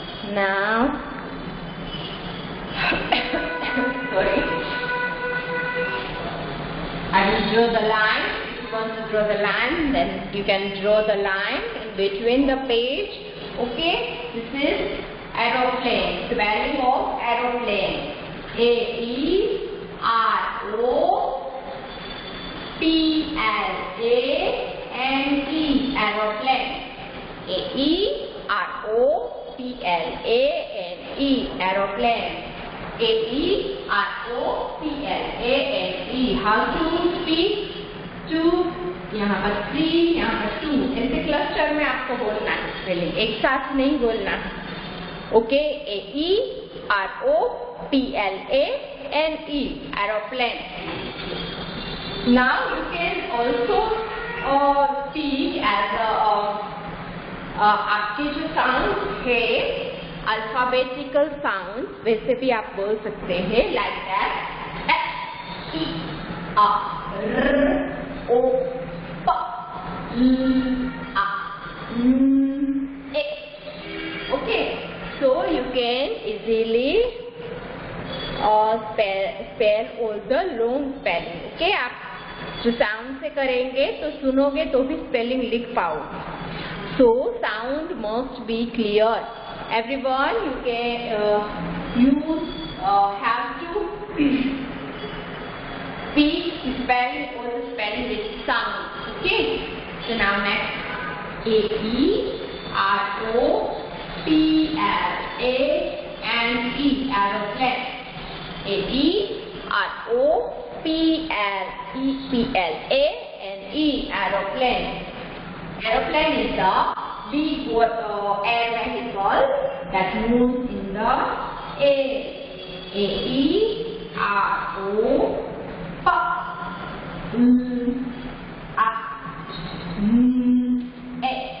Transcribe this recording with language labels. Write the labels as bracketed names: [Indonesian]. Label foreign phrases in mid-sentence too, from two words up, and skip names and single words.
[English] Now, sorry, I will draw the line. If you want to draw the line, then you can draw the line in between the page. Okay, this is aeroplane, spelling of aeroplane. A-E-R-O-P-L-A-N-E, aeroplane. A-E-R-O-P-L-A-N-E, aeroplane. A-E-R-O-P-L-A-N-E. How to speak? To, [Hindi] यहाँ पर 3, यहाँ पर 2, ऐसे क्लस्टर में आपको बोलना है स्पेलिंग, एक साथ नहीं बोलना है. [English] ओके, A-E-R-O-P-L-A-N-E, aeroplane. Now you can also speak as [Hindi] आपके जो साउंड है [English] alphabetical sound [Hindi] वैसे भी आप बोल सकते हैं, [English] like that. E, A, R, O, P, L, A, N, A. Okay, so you can easily spell all the long spelling. [Hindi] Okay, आप जो साउंड से करेंगे तो सुनोगे तो भी स्पेलिंग लिख पाओगे. [English] So sound must be clear. Everyone, you can have to speak spelling or the spelling with sound. Okay. So now next, A-E-R-O-P-L-A-N-E, aeroplane. A-E-R-O-P-L-E-P-L-A-N-E, aeroplane. Aeroplane is the big air vehicle that moves in the air. A-E-R-O-P-L-A-N-E.